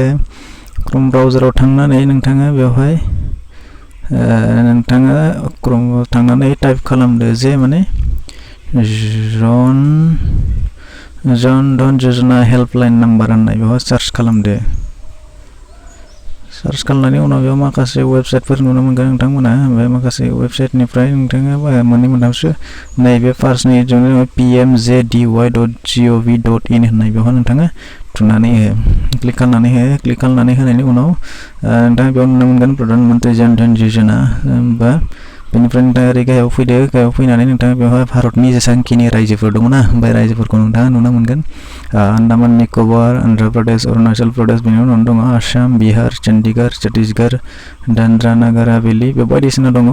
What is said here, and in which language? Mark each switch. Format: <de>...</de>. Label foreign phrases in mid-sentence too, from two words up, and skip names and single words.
<brx>क्रोम ब्राउजाराव थांनानै नोंथाङा बेवहाय क्रोमआव थांनानै टाइप खालामदो जे माने जन धन योजना हेल्पलाइन नाम्बार होननाय, बेवहाय सार्च खालामदो। सार्च खालामनायनि उनाव बेयाव माखासे वेबसाइटफोर नुनो मोनगोन नोंथांमोना। बे माखासे वेबसाइटनिफ्राय नोंथाङा मोननै मोनथामसो नैबे फार्स्टनि pmjdy.gov.in होननाय, बेवहाय नोंथाङा थुनानै क्लिक खालामनानै होनायनि उनाव नोंथाङा बेयाव नुनो मोनगोन प्रधान मन्त्रि जन धन योजना। बेनिफ्राय नोंथाङा ओरै गाहायाव फैदो। गाहायाव फैनानै नोंथाङा बेवहाय भारतनि जेसेबांखिनि रायजोफोर दङ ना, बे रायजोफोरखौ नोंथाङा नुनो मोनगोन। आन्दामान निकबार, अन्ध्र प्रदेश, अरुणाचल प्रदेश, बेनि उनाव दङ आसाम, बिहार, चन्डीगढ़, छत्तीसगढ़, दाद्रा नागार हावेली, बे बायदिसिना दङ।</brx>